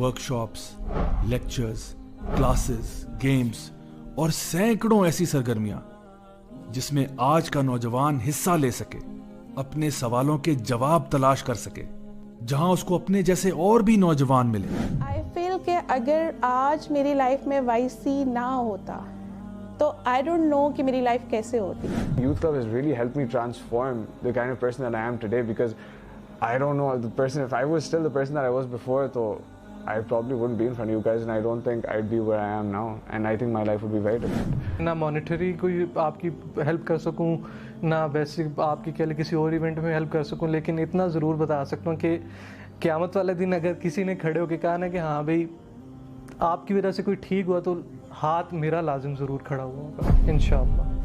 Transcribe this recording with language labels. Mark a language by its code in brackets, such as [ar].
[ur] Workshops, lectures, classes, games اور سینکڑوں ایسی سرگرمیاں جس میں آج کا نوجوان حصہ لے سکے، اپنے سوالوں کے جواب تلاش کر سکے، جہاں اس کو اپنے جیسے اور بھی نوجوان ملے. [en] I feel [ur] کہ اگر آج میری لائف میں YC نہ ہوتا تو [en] I don't know [ur] کہ میری لائف کیسے ہوتی. [en] Youth Club has really helped me transform the kind of person that I am today, because I don't know the person, if I was still the person that I was before, so I probably wouldn't be in front of you guys, and I don't think I'd be where I am now, and I think my life would be very different. [ur] نہ monetary کوئی آپ کی help کر سکوں، نہ basic آپ کی کسی اور ایونٹ میں ہیلپ کر سکوں، لیکن اتنا ضرور بتا سکتا ہوں کہ قیامت والے دن اگر کسی نے کھڑے ہو کے کہا نا کہ ہاں بھائی آپ کی وجہ سے کوئی ٹھیک ہوا، تو ہاتھ میرا لازم ضرور کھڑا ہوا ہوگا انشاءاللہ.